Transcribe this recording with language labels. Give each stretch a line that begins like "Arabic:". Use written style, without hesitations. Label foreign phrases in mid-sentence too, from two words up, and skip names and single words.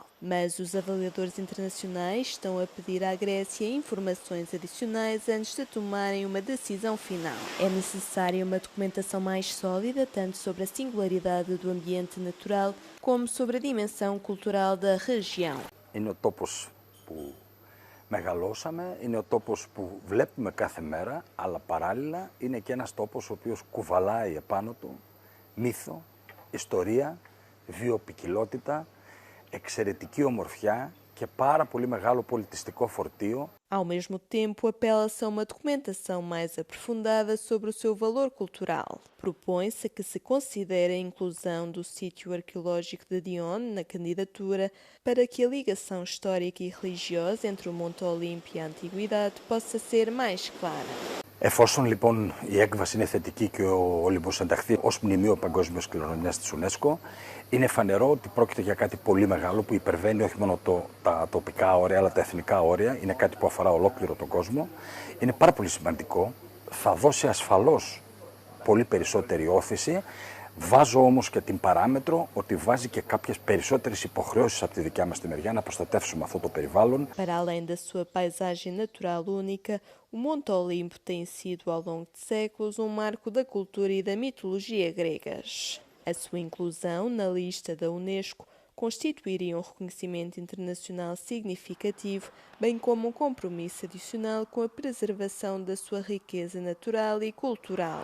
Portuguese: Mas os avaliadores internacionais estão a pedir à Grécia informações adicionais antes de tomarem uma decisão final. É necessária uma documentação mais sólida, tanto sobre a singularidade do ambiente natural como sobre a dimensão cultural da região.
Greek: Είναι ο τόπος που μεγαλώσαμε, είναι ο τόπος που βλέπουμε κάθε μέρα, αλλά παράλληλα είναι και ένας τόπος ο οποίος κουβαλάει επάνω του μύθο, ιστορία, βιοποικιλότητα, εξαιρετική ομορφιά και πάρα πολύ μεγάλο πολιτιστικό φορτίο.
Portuguese: Ao mesmo tempo, apela-se a uma documentação mais aprofundada sobre o seu valor cultural. Propõe-se que se considere a inclusão do sítio arqueológico de Dion na candidatura para que a ligação histórica e religiosa entre o Monte Olimpo e a Antiguidade possa ser mais clara.
Greek: Εφόσον λοιπόν η έκβαση είναι θετική και ο Όλυμπος ενταχθεί ως μνημείο παγκόσμιας κληρονομιάς της UNESCO, είναι φανερό ότι πρόκειται για κάτι πολύ μεγάλο που υπερβαίνει όχι μόνο τα τοπικά όρια αλλά τα εθνικά όρια. Είναι κάτι που αφορά ολόκληρο τον κόσμο. Είναι πάρα πολύ σημαντικό. Θα δώσει ασφαλώς πολύ περισσότερη όθηση. Βάζω όμως και την παράμετρο ότι βάζει και κάποιες περισσότερες υποχρεώσεις από τη δικιά μας τη μεριά να προστατεύσουμε αυτό το περιβάλλον.
Portuguese: Para além da sua paisagem natural única, o Monte Olimpo tem sido ao longo de séculos um marco da cultura e da mitologia gregas. A sua inclusão na lista da UNESCO constituiria um reconhecimento internacional significativo, bem como um compromisso adicional com a preservação da sua riqueza natural e cultural.